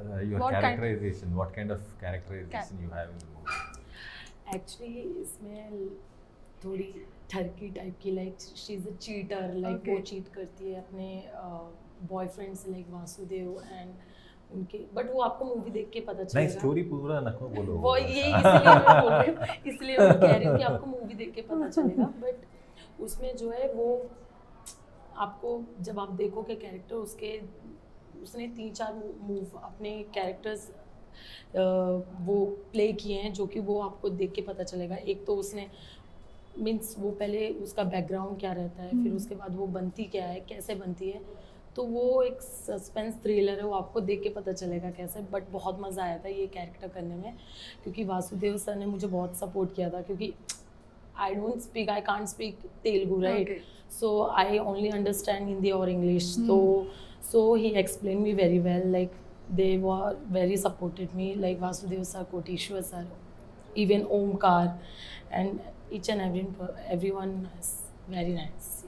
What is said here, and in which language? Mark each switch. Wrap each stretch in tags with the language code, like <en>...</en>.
<en>your characterization, what kind of characterization you have in the movie? Actually</en> <hi>इसमें थोड़ी ठरकी type की,</hi> <en>like she is a cheater,</en> <hi>like वो cheat करती है अपने बॉयफ्रेंड से, लाइक वासुदेव एंड उनके, बट वो आपको मूवी देख के पता चलेगा. नहीं, स्टोरी पूरा नको बोलो, वो ये इसलिए मैं बोल रही हूँ, इसलिए मैं कह रही हूँ कि आपको मूवी देख के पता चलेगा. बट उसमें जो है वो आपको जब आप देखोगे कैरेक्टर उसने 3-4 मूव अपने कैरेक्टर्स वो प्ले किए हैं, जो कि वो आपको देख के पता चलेगा. एक तो उसने मीन्स वो पहले उसका बैकग्राउंड क्या रहता है, फिर उसके बाद वो बनती क्या है, कैसे बनती है, तो वो एक सस्पेंस थ्रिलर है, वो आपको देख के पता चलेगा कैसे. बट बहुत मज़ा आया था ये कैरेक्टर करने में, क्योंकि वासुदेव सर ने मुझे बहुत सपोर्ट किया था, क्योंकि</hi> <en>I can't speak Telugu, right? Okay. So I only understand Hindi or English. So he explained me very well. Like they were very supported me. Like Vasudev sir, Koteshwar sir, even Omkar, and each and everyone is very nice.</en>